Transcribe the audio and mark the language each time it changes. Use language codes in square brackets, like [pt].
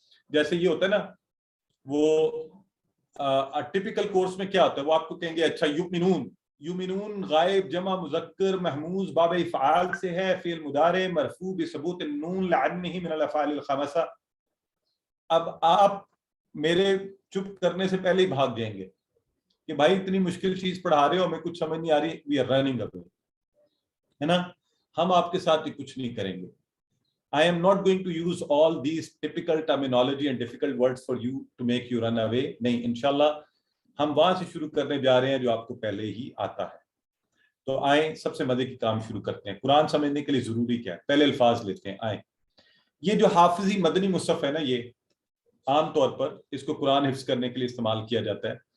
[ur] جیسے یہ ہوتا ہے نا، وہ ٹپیکل کورس میں کیا ہوتا ہے، وہ آپ کو کہیں گے اچھا یؤمنون غائب جمع مذکر محموز باب افعال سے ہے، [ar] فعل مضارع مرفوع بثبوت النون لعنہ من الافعال الخمسہ. [ur] اب آپ میرے چپ کرنے سے پہلے ہی بھاگ جائیں گے کہ بھائی اتنی مشکل چیز پڑھا رہے ہو، ہمیں کچھ سمجھ نہیں آ رہی، [en] we are running away, [ur] ہے نا. ہم آپ کے ساتھ یہ کچھ نہیں کریں گے. [en] I am not going to use all these typical terminology and difficult words for you to make you run away. [ur] نہیں، انشاءاللہ ہم وہاں سے شروع کرنے جا رہے ہیں جو آپ کو پہلے ہی آتا ہے. تو آئیں سب سے مزے کی کام شروع کرتے ہیں. قرآن سمجھنے کے لیے ضروری کیا ہے؟ پہلے الفاظ لیتے ہیں. آئیں، یہ جو حافظی مدنی مصحف ہے نا، یہ عام طور پر اس کو قرآن حفظ کرنے کے لیے استعمال کیا جاتا ہے.